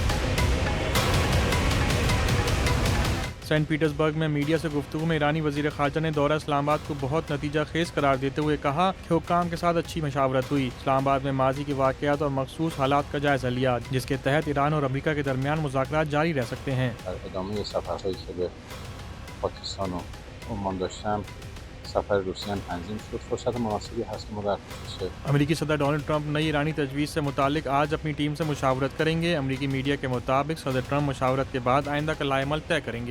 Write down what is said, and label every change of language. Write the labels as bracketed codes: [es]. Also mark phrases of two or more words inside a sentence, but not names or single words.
[ur] سینٹ پیٹرز برگ میں میڈیا سے گفتگو میں ایرانی وزیر خارجہ نے دورہ اسلام آباد کو بہت نتیجہ خیز قرار دیتے ہوئے کہا کہ حکام کے ساتھ اچھی مشاورت ہوئی۔ اسلام آباد میں ماضی کے واقعات اور مخصوص حالات کا جائزہ لیا، جس کے تحت ایران اور امریکہ کے درمیان مذاکرات جاری رہ سکتے ہیں۔ [fa] سفر روسیه تنظیم شد، فرصت مناسبی هست که ما در خصوص [ur] امریکی صدر ڈونلڈ ٹرمپ نئی ایرانی تجویز سے متعلق آج اپنی ٹیم سے مشاورت کریں گے۔ امریکی میڈیا کے مطابق صدر ٹرمپ مشاورت کے بعد آئندہ کا لائحہ عمل طے کریں گے۔